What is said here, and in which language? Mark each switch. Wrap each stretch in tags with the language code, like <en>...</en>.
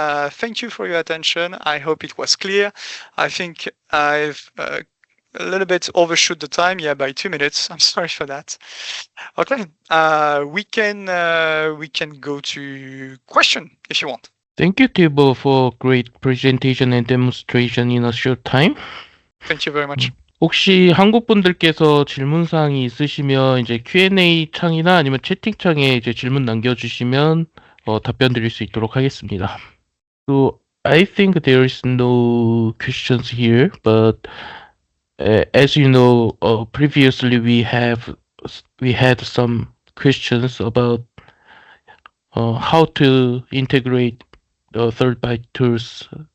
<en>Thank you for your attention. I hope it was clear. I think I've a little bit overshoot the time, by 2 minutes. I'm sorry for that. Okay, we can go to question if you want. Thank you, Thibault, for great presentation and demonstration in a short time. Thank you very much.</en> <ko>혹시 한국 분들께서 질문 사항이 있으시면 이제 Q&A 창이나 아니면 채팅창에 이제 질문 남겨주시면 답변 드릴 수 있도록 하겠습니다.</ko> <en>So I think there is no questions here, but as you know, previously we had some questions about how to integrate third-party tools.</en>